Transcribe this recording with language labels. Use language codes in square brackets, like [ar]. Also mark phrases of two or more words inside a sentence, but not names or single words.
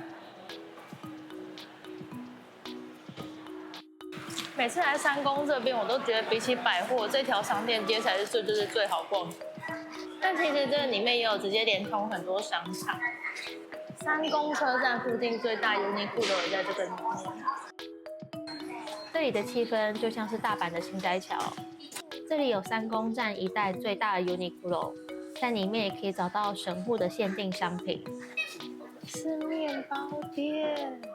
[zh] 每次來三宮這邊，我都覺得比起百貨，這條商店街才是最好逛的。但其實這裡面也有直接連通很多商場。三宮車站附近最大 Uniqlo也在這個裡面。這裡的氣氛就像是大阪的心齋橋。這裡有三宮站一帶最大的 Uniqlo， 在裡面也可以找到神戶的限定商品。是麵包店。